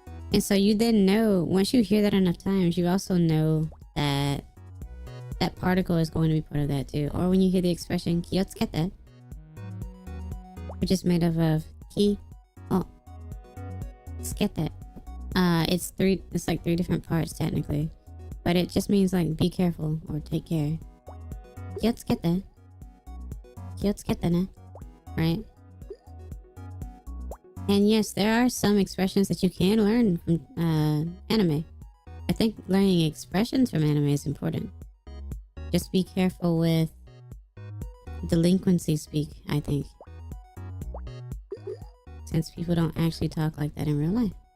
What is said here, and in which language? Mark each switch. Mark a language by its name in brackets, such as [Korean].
[English] And so you then know, once you hear that enough times, you also know that that particle is going to be part of that too. Or when you hear the expression [Japanese] 気をつけて, [English] which is made up of 気をつけて. It's like three different parts technically, but it just means like be careful or take care. [Japanese] 気をつけてね, [English] right? And yes, there are some expressions that you can learn from anime. I think learning expressions from anime is important. Just be careful with delinquency speak, I think, since people don't actually talk like that in real life.